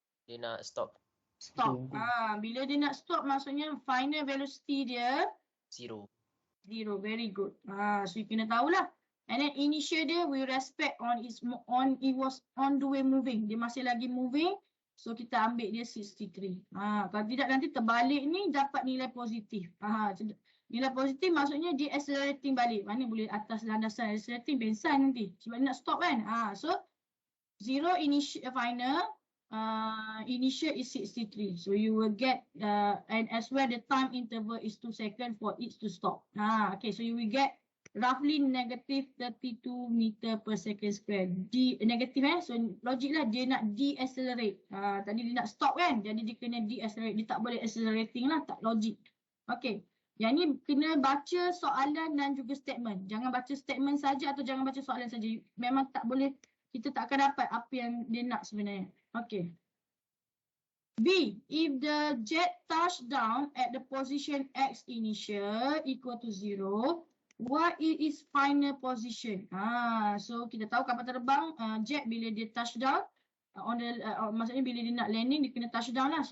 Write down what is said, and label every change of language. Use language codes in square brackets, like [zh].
[ms] Dia nak stop Stop. Bila dia nak stop maksudnya final velocity dia 0. [en] 0. Very good. So you [ms] kena tahulah. [en] And then initial dia with respect it was on the way moving. [ms] Dia masih lagi moving. So kita ambil dia 63. Kalau tidak nanti terbalik ni dapat nilai positif. Nilai positif maksudnya dia accelerating balik. Mana boleh atas landasan accelerating pensan nanti. Sebab dia nak stop kan. [en] So 0 initial final. Initial is 63. So you will get and as well the time interval is 2 seconds for it to stop. Okay, so you will get roughly negative 32 meter per second square. [ms] Negatif so logik lah dia nak de-accelerate. Tadi dia nak stop kan, jadi dia kena de-accelerate. Dia tak boleh accelerating lah, tak logik. Okay, yang ni kena baca soalan dan juga statement. Jangan baca statement saja atau jangan baca soalan saja. Memang tak boleh, kita tak akan dapat apa yang dia nak sebenarnya. Okay. B. [en] If the jet touched down at the position X initial equal to 0, what is its final position? [ms] So kita tahu kapal terbang jet bila dia touch down maksudnya bila dia nak landing dia kena touch down lah.